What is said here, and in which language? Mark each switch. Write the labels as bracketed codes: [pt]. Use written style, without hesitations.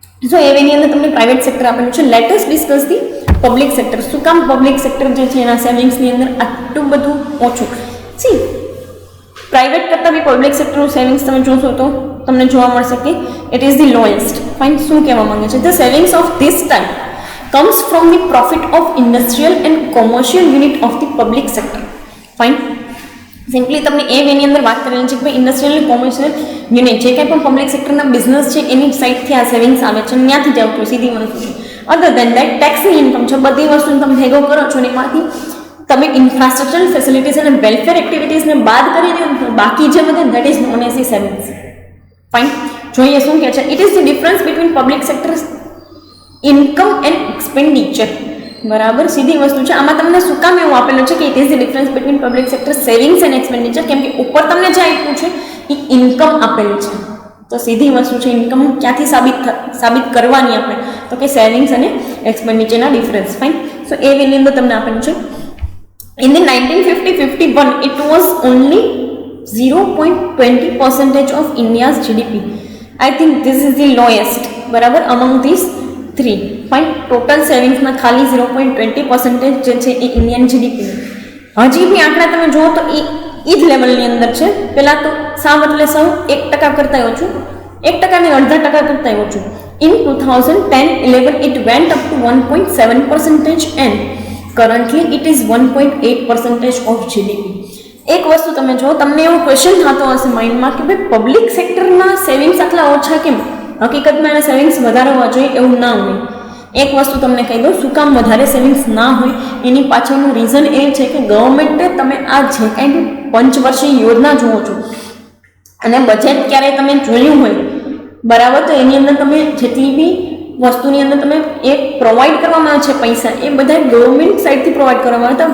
[gu] સો એની અંદર તમને private sector આપેલું છે. [en] Let us discuss the public sector. [gu] શું કામ પબ્લિક સેક્ટર જે છે એના સેવિંગ્સની અંદર આટલું બધું ઓછું? સી, પ્રાઇવેટ કરતાં બી પબ્લિક સેક્ટરનું સેવિંગ્સ તમે જોશો તો તમને જોવા મળશે કે [en] It is the lowest. [gu] Fine. શું કહેવા માંગે છે? [en] The savings of this time comes from the profit of industrial and commercial unit of the public sector. Fine. [gu] Simply તમને એની અંદર વાત કરેલી છે કે ભાઈ ઇન્ડસ્ટ્રીયલ અને કોમર્શિયલ યુનિટ જે કંઈ પણ પબ્લિક સેક્ટરના બિઝનેસ છે એની સાઇડથી આ સેવિંગ્સ આવે છે, ત્યાંથી જ આવતું સીધી વસ્તુ છે. [en] other than that [gu] ટેક્સની ઇન્કમ છે, બધી વસ્તુને તમે ભેગો કરો છો ને એમાંથી તમે ઇન્ફ્રાસ્ટ્રક્ચરલ ફેસિલિટીઝ અને વેલફેર એક્ટિવિટીઝને બાદ કરી દો તો બાકી જે બધે [en] That is known as the savings. [gu] Fine. જોઈએ શું કહે છે. [en] It is the difference between public sector income and expenditure. [gu] બરાબર, સીધી વસ્તુ છે. આમાં તમને શું કામ એવું આપેલું છે કે [en] it is the difference between public sector savings and expenditure, [gu] કેમ કે ઉપર તમને જે આપ્યું છે એ ઇન્કમ આપેલી છે. તો સીધી વસ્તુ છે ઇન્કમ ક્યાંથી સાબિત કરવાની આપણે તો કે સેવિંગ્સ અને એક્સપેન્ડિચરના ડિફરન્સ. ફાઇન. સો એની અંદર તમને આપેલું છે [en] In the 1950-51 it was only 0.20% of India's GDP. I think this is the lowest. [gu] બરાબર, [en] among these three. ફાઇન. [gu] Total સેવિંગ્સના ખાલી 0.20% જે છે એ ઇન્ડિયન જીડીપી. હજી બી આંકડા તમે જુઓ તો એ જ લેવલની અંદર છે. પહેલાં તો સાવ એટલે સાવ 1% કરતાં ઓછું, 1% ને 0.5% કરતાં ઓછું. [en] In 2010-11 it went up to 1.7% and currently it is 1.8% of GDP. [gu] એક વસ્તુ તમે જો, તમને એવો ક્વેશ્ચન થતો હશે માઇન્ડમાં કે ભાઈ પબ્લિક સેક્ટરના સેવિંગ્સ આટલા ઓછા કેમ? હકીકતમાં એના સેવિંગ્સ વધારે હોવા જોઈએ એવું ના હોય. એક વસ્તુ તમને કહી દઉં, શું કામ વધારે સેવિંગ્સ ના હોય એની પાછળનું રીઝન એ છે કે ગવર્મેન્ટે તમે આ જે કાંઈ પંચવર્ષીય યોજના જુઓ છો અને બજેટ ક્યારેય તમે જોયું હોય બરાબર, તો એની અંદર તમે જેટલી બી વસ્તુની અંદર તમે એ પ્રોવાઈડ કરવામાં આવે છે પૈસા, એ બધા ગવર્મેન્ટ સાઈડથી પ્રોવાઈડ કરવામાં આવે.